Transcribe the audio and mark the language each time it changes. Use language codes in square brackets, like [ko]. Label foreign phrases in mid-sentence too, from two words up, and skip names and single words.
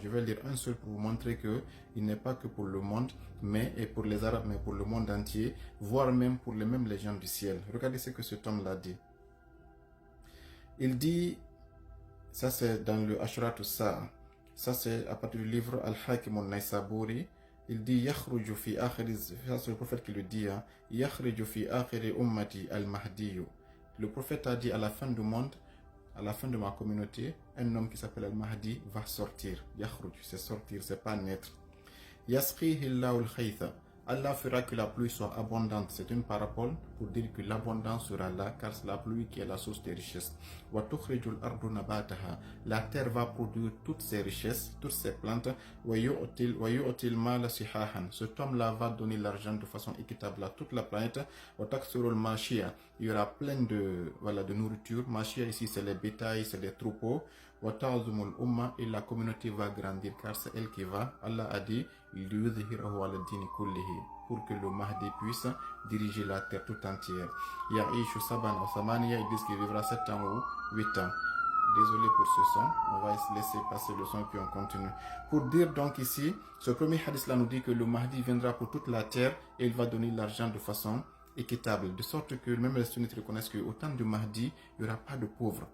[fr] Je vais lire un seul pour vous montrer que il n'est pas que pour le monde, et pour les Arabes, mais pour le monde entier, voire même pour les mêmes légendes du ciel. Regardez ce que cet homme-là dit. Il dit, ça c'est dans le Ashrat al-Sa'a, ça c'est à partir du livre Al-Hakim al-Naysaburi. Il dit, [ar] يخرج في آخر, [fr] ça c'est le prophète qui le dit, hein, [ar] يخرج في آخر أمتي المهدي. [fr] Le prophète a dit, à la fin du monde, à la fin de ma communauté, un homme qui s'appelle Al-Mahdi va sortir. Yakhruj, c'est sortir, c'est pas naître. [ar] يسقيه الله الغيث. [fr] Allah fera que la pluie soit abondante. C'est une parabole pour dire que l'abondance sera là, car c'est la pluie qui est la source des richesses. [ar] وتخرج الأرض نباتها. [fr] La terre va produire toutes ses richesses, toutes ses plantes. [ar] ويعطي المال صحاحا. [fr] Cet homme-là va donner l'argent de façon équitable à toute la planète. [ar] وتكثر الماشية. [fr] Il y aura plein de, de nourriture. Mashia ici, c'est les bétails, c'est les troupeaux. [ar] وتعظم الأمة. [fr] Et la communauté va grandir, car c'est elle qui va. Allah a dit, pour que le Mahdi puisse diriger la terre tout entière. [ar] يعيش سبعا وثمانيا, [fr] ils disent qu'il vivra 7 ans ou 8 ans. Désolé pour ce son, on va laisser passer le son puis on continue. Pour dire donc ici, ce premier hadith là nous dit que le Mahdi viendra pour toute la terre et il va donner l'argent de façon équitable, de sorte que même les sunnites reconnaissent qu'au temps du Mahdi, il n'y aura pas de pauvres.